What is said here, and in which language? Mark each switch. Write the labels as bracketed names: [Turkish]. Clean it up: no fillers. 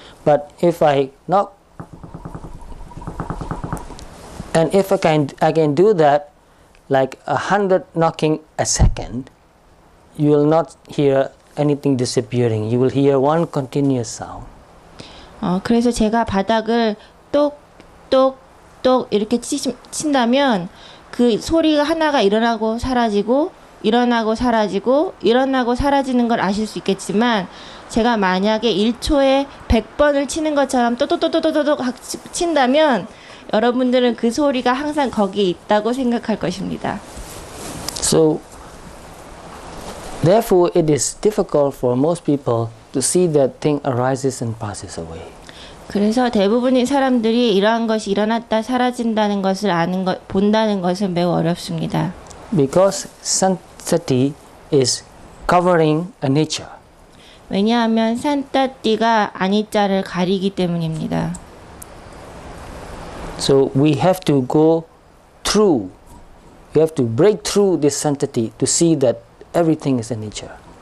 [English] But if I knock, and if I can do that like 100 knocking a second, you will not hear anything disappearing. You will hear one continuous sound. [Korean] 그래서 제가 바닥을 똑똑똑 이렇게 친다면 그 소리가 하나가 일어나고 사라지고 일어나고 사라지고 일어나고 사라지는 걸 아실 수 있겠지만 제가 만약에 1초에 100번을 치는 것처럼 또또또또또또 친다면 여러분들은 그 소리가 항상 거기에 있다고 생각할 것입니다. [English] So, therefore, it is difficult for most people to see that thing arises and passes away. [Korean] 그래서 대부분의 사람들이 이러한 것이 일어났다 사라진다는 것을 본다는 것은 매우 어렵습니다. [English] Because santati is covering a nature. [Korean] 왜냐하면 산따띠가 아니자를 가리기 때문입니다. [English] So we have to go through, we have to break through this santati to see that everything is a nature.